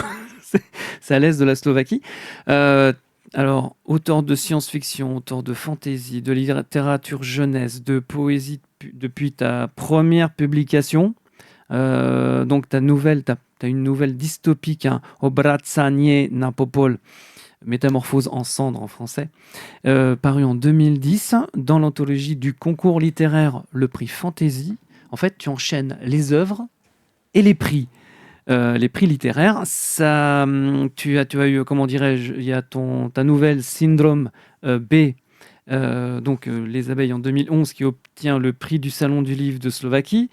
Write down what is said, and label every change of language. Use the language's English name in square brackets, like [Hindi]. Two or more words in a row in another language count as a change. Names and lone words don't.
[French] C'est à l'Est de la Slovaquie. Alors, auteur de science-fiction, auteur de fantasy, de littérature jeunesse, de poésie depuis ta première publication. Donc, ta Tu as une nouvelle dystopique, hein, [Slovak] Obracanie na popol, [French] Métamorphose en cendre en français, paru en 2010 dans l'anthologie du concours littéraire Le Prix Fantaisie. En fait, tu enchaînes les œuvres et les prix. Les prix littéraires, ça, tu as eu, comment dirais-je, il y a ta nouvelle Syndrome B, donc Les abeilles en 2011, qui obtient le prix du Salon du livre de Slovaquie.